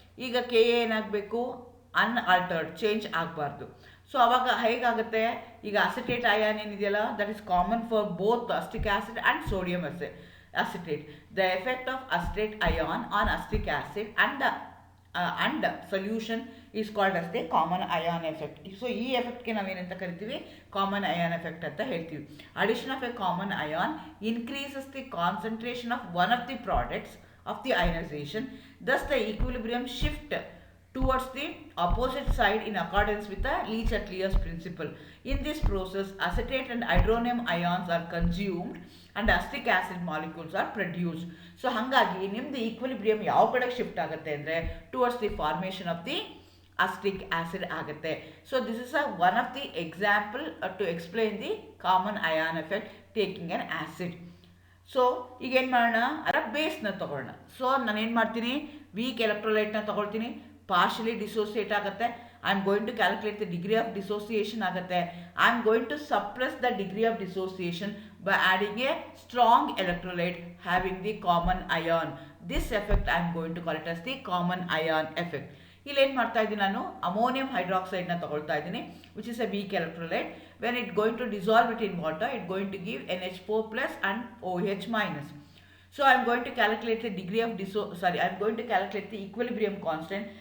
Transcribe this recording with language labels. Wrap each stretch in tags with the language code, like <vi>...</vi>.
<kn>ಈಗ ಕೆ ಏನಾಗಬೇಕು, ಅನ್ಆಲ್ಟರ್ಡ್, ಚೇಂಜ್ ಆಗಬಾರ್ದು. ಸೊ ಅವಾಗ ಹೇಗಾಗುತ್ತೆ, ಈಗ ಅಸಿಟೇಟ್ ಅಯಾನ್ ಏನಿದೆಯಲ್ಲ,</kn> <en>That is common for both acetic acid and sodium acetate. The effect of acetate ion on acetic acid and solution is called as the common ion effect.</en> <kn>So ಈ ಎಫೆಕ್ಟ್ಗೆ ನಾವೇನಂತ ಕರಿತೀವಿ, common ion effect ಅಂತ ಹೇಳ್ತೀವಿ.</kn> <en>Addition of a common ion increases the concentration of one of the products of the ionization. Thus the equilibrium shift towards the opposite side in accordance with the Le-Chatelier's principle. In this process, acetate and hydronium ions are consumed and acetic acid molecules are produced.</en> <kn>So hangagi nimdu equilibrium yav kade shift agutte andre</kn> <en>towards the formation of the acetic acid</en> <kn>agutte.</kn> <en>So this is one of the example to explain the common ion effect taking an acid.</en> <kn>So ಈಗೇನು ಮಾಡೋಣ, ಅದರ ಬೇಸ್ನ ತೊಗೊಳ್ಳೋಣ. So ನಾನೇನು ಮಾಡ್ತೀನಿ, weak ಎಲೆಕ್ಟ್ರೋಲೈಟ್ನ ತೊಗೊಳ್ತೀನಿ, partially dissociate ಆಗುತ್ತೆ.</kn> <en>I am going to calculate the degree of dissociation</en> <kn>ಆಗುತ್ತೆ.</kn> <en>I am going to suppress the degree of dissociation by adding a strong electrolyte having the common ion. This effect I am going to call it as the common ion effect.</en> <kn>ಇಲ್ಲಿ ಏನು ಮಾಡ್ತಾ ಇದ್ದೀನಿ, ನಾನು ammonium ಹೈಡ್ರಾಕ್ಸೈಡ್ನ ತೊಗೊಳ್ತಾ ಇದ್ದೀನಿ,</kn> <en>Which is a weak electrolyte. When it going to dissolve it in water, it going to give NH4 plus and OH minus. So I am going to calculate the degree of I am going to calculate the equilibrium constant.</en>